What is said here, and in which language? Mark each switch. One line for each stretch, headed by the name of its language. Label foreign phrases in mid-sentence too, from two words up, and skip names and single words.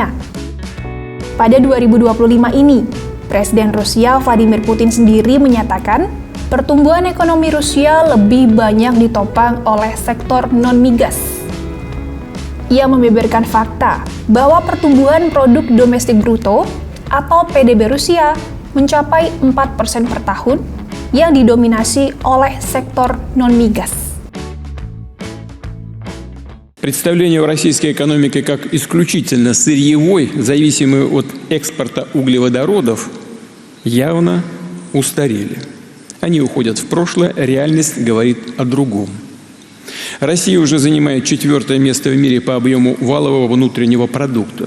Indonesian: Pada 2025 ini, Presiden Rusia Vladimir Putin sendiri menyatakan pertumbuhan ekonomi Rusia lebih banyak ditopang oleh sektor non-migas. Ia membeberkan fakta bahwa pertumbuhan produk domestik bruto atau PDB Rusia mencapai 4% per tahun yang didominasi oleh sektor non-migas.
Russian: Представление о российской экономике как исключительно сырьевой, зависимой от экспорта углеводородов, явно устарели. Они уходят в прошлое, реальность говорит о другом. Россия уже занимает 4-е место в мире по объему валового внутреннего продукта.